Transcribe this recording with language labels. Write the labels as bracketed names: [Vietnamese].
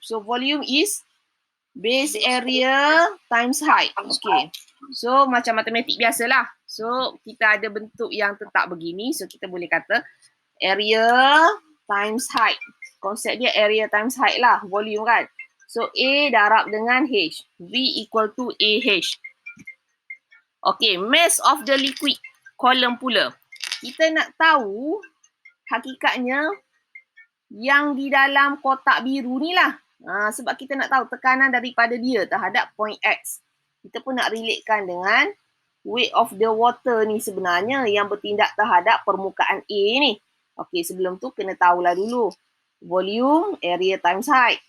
[English] So, volume is base area times height. [Malay] Okay. So, macam matematik biasalah. So, kita ada bentuk yang tetap begini. So, kita boleh kata [English] area times height. [Malay] Konsep dia [English] area times height [Malay] lah. Volume kan. So, A darab dengan H. [English] V equal to AH. Okay, mass of the liquid column [Malay] pula. Kita nak tahu hakikatnya yang di dalam kotak biru ni lah. Sebab kita nak tahu tekanan daripada dia terhadap point X. Kita pun nak relatekan dengan [English] weight of the water [Malay] ni sebenarnya yang bertindak terhadap permukaan A ni. Okay, sebelum tu kena tahulah dulu. [English] Volume, area times height.